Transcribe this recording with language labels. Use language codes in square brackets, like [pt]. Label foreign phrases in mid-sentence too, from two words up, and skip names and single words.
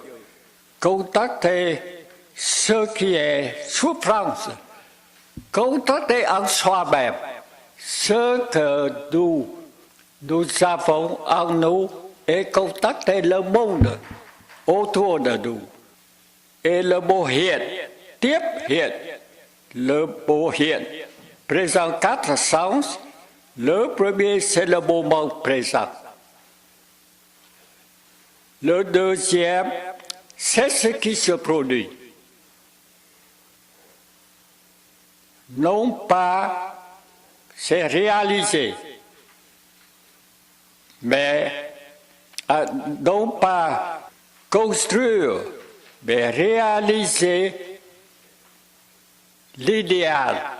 [fr] Contacter ce qui est souffrance. Contacter en soi-même ce que nous avons en nous et contacter le monde autour de nous. Et le mot hiện, tiếp hiện, le mot hiện présente quatre sens. Le premier, c'est le moment présent. Le deuxième, c'est ce qui se produit. Non pas c'est réalisé, mais non pas construire, mais réaliser l'idéal.